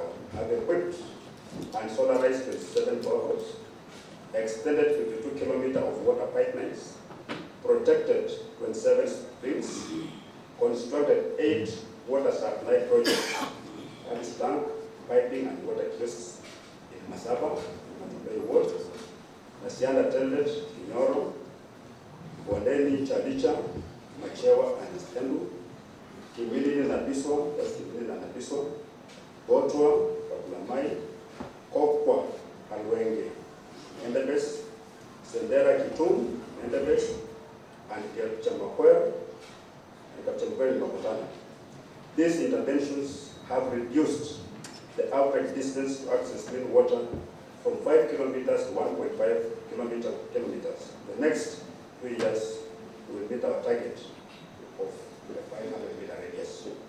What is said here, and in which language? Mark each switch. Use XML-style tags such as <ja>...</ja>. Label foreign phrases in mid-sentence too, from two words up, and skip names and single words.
<en>have equipped and solarized 27 boreholes, extended 52 kilometers of water pipelines, protected 27 springs, constructed 8 water supply projects, and tank, piping, and water crests in Masaba, Matubei Ward, Nasianda Tended, Kinyoro, Bondeni, Chalicha, Machewa, and Stendu, Kimilini na Biswa, that's Kimilini na Biswa, Botwa, Kabulamai, Kokwa, Alwenge, Endebes, Sendera Kitum, Endebes, and Chamakwea, and Kapchamakwea Makutana. These interventions have reduced the average distance to access clean water from 5 kilometers to 1.5 kilometers. The next 2 years, we will meet our target of the 500 meter radius.</en>